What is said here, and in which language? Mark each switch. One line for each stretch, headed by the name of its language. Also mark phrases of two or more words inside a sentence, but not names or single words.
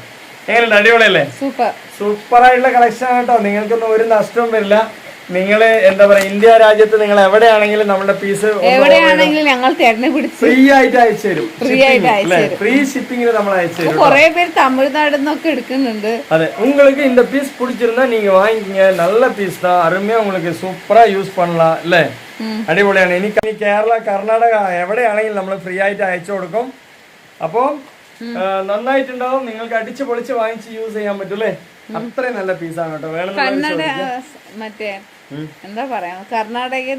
Malayalam: എങ്ങനെയുണ്ട്, അടിപൊളിയല്ലേ. സൂപ്പർ ആയിട്ടുള്ള കളക്ഷൻ കേട്ടോ. നിങ്ങൾക്കൊന്നും ഒരു നഷ്ടവും വരില്ല. നിങ്ങൾ എന്താ പറയാ, ഇന്ത്യ രാജ്യത്ത് നിങ്ങൾ എവിടെയാണെങ്കിലും നമ്മുടെ പീസ് ഫ്രീ ആയിട്ട് അയച്ചു തരും. ഫ്രീ ഷിപ്പിംഗിൽ നമ്മൾ അയച്ചു തരും. കുറെ പേര് തമിഴ്നാട് നിന്നൊക്കെ എടുക്കുന്നുണ്ട്. അതെ,
Tamil: உங்களுக்கு இந்த பீஸ் பிடிச்சிருந்தா நீங்க வாங்கிக்கங்க. நல்ல பீஸ் தான், அருமையா உங்களுக்கு சூப்பரா യൂസ് பண்ணலாம் അല്ലേ.
Malayalam: അടിപൊളിയാണ്. ഇനി കേരള, കർണാടക എവിടെയാണെങ്കിലും നമ്മൾ ഫ്രീ ആയിട്ട് അയച്ചു കൊടുക്കും. അപ്പോ നന്നായിട്ടുണ്ടാവും. നിങ്ങൾക്ക് അടിച്ചു പൊളിച്ച് വാങ്ങിച്ച് യൂസ് ചെയ്യാൻ പറ്റൂലേ. അത്രയും നല്ല പീസാണ് കേട്ടോ. മറ്റേ എന്താ പറയാ, കർണാടകയിൽ